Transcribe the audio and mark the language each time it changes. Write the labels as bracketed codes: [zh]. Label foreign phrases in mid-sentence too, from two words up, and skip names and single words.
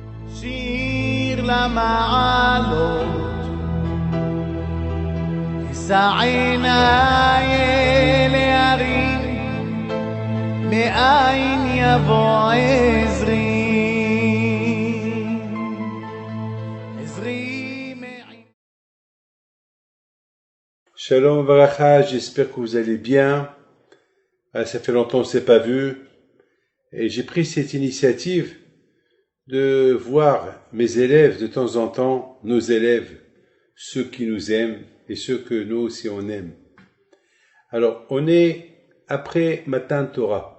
[he] שיר למעלות, אשא עיניי אל ההרים, מאין יבוא עזרי. שלום וברכה, [fr] j'espère que vous allez bien. Ça fait longtemps qu'on ne s'est pas vu. Et j'ai pris cette initiative de voir mes élèves de temps en temps, nos élèves, ceux qui nous aiment et ceux que nous aussi on aime. Alors, on est après [he] מתן תורה.